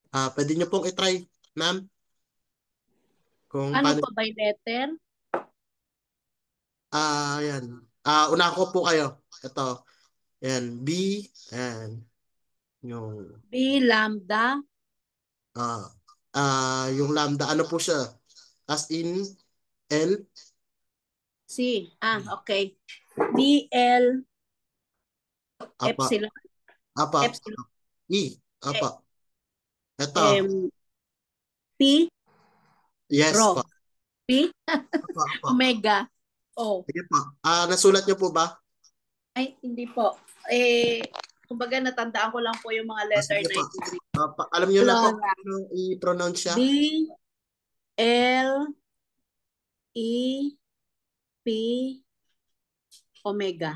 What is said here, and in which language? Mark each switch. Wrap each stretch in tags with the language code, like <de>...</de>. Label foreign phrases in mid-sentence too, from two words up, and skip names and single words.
<tl>Pwede nyo pong itry, ma'am, kung Ano paano.</tl> <en>po by letter?</en> <tl>Yan. Una ko po kayo. Ito. Yan. B. Yan. Yung, B, lambda. ah, yung lambda, ano po siya?</tl> <en>As in,</en> <tl>L. C. Okay. B, L, Apa. epsilon. Apa. Epsilon. E. Apa. Ito. M, P, Yes rho. pa. P, Apa. Apa. omega. O. Sige pa. Nasulat nyo po ba? Ay, hindi po. Kumbaga natandaan ko lang po yung mga letter Sige na pa. ito. Alam nyo na po Flora. kung ano i-pronounce siya. B, L, E, P, omega.</tl>